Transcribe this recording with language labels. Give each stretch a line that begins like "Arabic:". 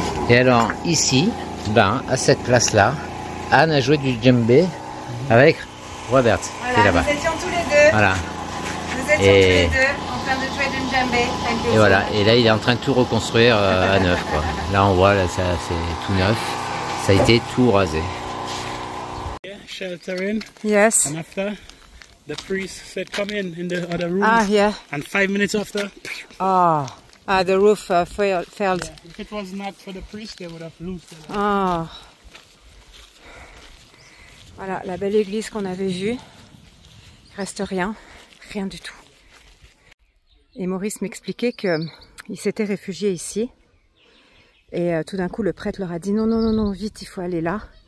French: Et alors ici, ben, à cette place-là, Anne a joué du djembé avec Robert qui est Voilà, là-bas. nous étions tous les deux. Voilà. Nous étions tous les deux en train de jouer du djembé.
English: Thank you.
French: Et voilà. Et là, il est en train de tout reconstruire à neuf, quoi. Là, on voit, là, ça, c'est tout neuf. Ça a été tout rasé.
English: Yeah, sheltering. Yes. And after, the priest said, come in the other room. Ah, yeah. And 5 minutes after, Oh. Ah, the roof failed. yeah, if it was not for the priest, they would have loosed it. Oh.
French: Voilà, la belle église qu'on avait vue. Il reste rien. Rien du tout. Et Maurice m'expliquait qu'il s'était réfugié ici. Et tout d'un coup, le prêtre leur a dit non, vite, il faut aller là.